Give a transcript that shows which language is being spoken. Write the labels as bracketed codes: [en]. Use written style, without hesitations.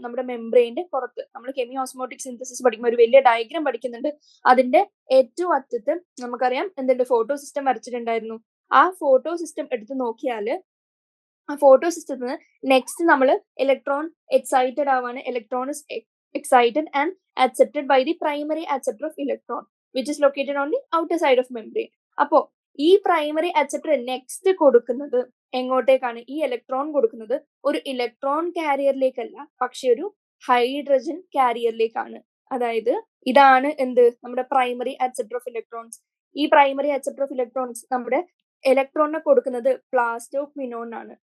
[ml] നമ്മുടെ മെംബ്രെയിന്റെ പുറത്ത്. നമ്മൾ കെമി ഓസ്മോട്ടിക് സിന്തസിസ് പഠിക്കുമ്പോൾ ഒരു വലിയ ഡയഗ്രാം പഠിക്കുന്നുണ്ട്. അതിന്റെ ഏറ്റവും അറ്റത്ത് നമുക്കറിയാം എന്തുണ്ട്? Photo system വരച്ചിട്ടുണ്ടായിരുന്നു. ആ ഫോട്ടോ സിസ്റ്റം എടുത്ത് നോക്കിയാൽ ആ ഫോട്ടോ സിസ്റ്റത്തിൽ നിന്ന് നെക്സ്റ്റ് നമ്മൾ electron excited ആവാണ്. [en] Electron is excited and accepted by the primary acceptor of electron which is located on the outer side of membrane. [ml] അപ്പോ ഈ പ്രൈമറി അക്സെപ്റ്റർ നെക്സ്റ്റ് കൊടുക്കുന്നത് എങ്ങോട്ടേക്കാണ്? ഈ ഇലക്ട്രോൺ കൊടുക്കുന്നത് ഒരു ഇലക്ട്രോൺ കാരിയറിലേക്കല്ല, പക്ഷെ ഒരു ഹൈഡ്രജൻ കാരിയറിലേക്കാണ്. അതായത് ഇതാണ് എന്ത്? നമ്മുടെ പ്രൈമറി അക്സെപ്റ്റർ ഓഫ് ഇലക്ട്രോൺസ്. ഈ പ്രൈമറി അക്സെപ്റ്റർ ഓഫ് ഇലക്ട്രോൺസ് നമ്മുടെ ഇലക്ട്രോണിനെ കൊടുക്കുന്നത് പ്ലാസ്റ്റോക്വിനോൺ ആണ്.